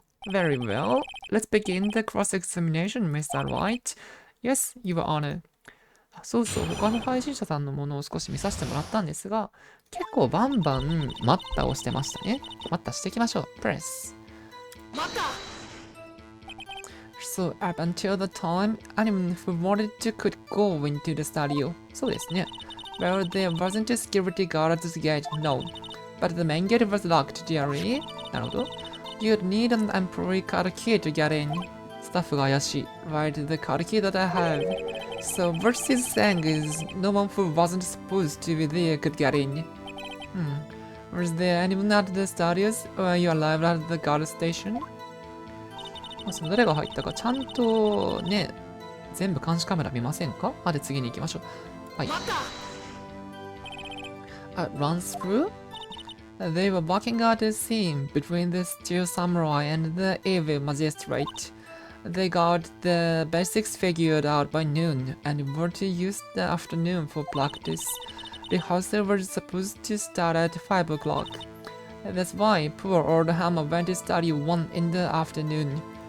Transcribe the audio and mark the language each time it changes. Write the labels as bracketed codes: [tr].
[en] Very well. Let's begin the cross-examination, Mr. Wright. Yes, Your Honor. [ja] そうそう、他の配信者さんのものを少し見させてもらったんですが、結構バンバン待ったをしてましたね。待ったしていきましょう。プレス。待った [en] So up until the time, anyone who wanted to could go into the studio. [ja] そうですね。 [en] Well, there wasn't a security guard at the gate, no. But the main gate was locked, dearie. [ja] なるほど。 [en] You'd need an employee card key to get in. [ja] スタッフが怪しい。 [en] Right, the card key that I have. So what she's saying is, no one who wasn't supposed to be there could get in. Was there anyone at the studios when you arrived at the guard station? [ja] その誰が入ったかちゃんとね、全部監視カメラ見ませんかで次に行きましょう。はい。 [en] Run through? They were walking out the scene between the steel samurai and the evil magistrate. They got the basics figured out by noon and were to use the afternoon for practice. Rehearsal was supposed to start at 5 o'clock. That's why poor old Hammer went to study 1 in the afternoon.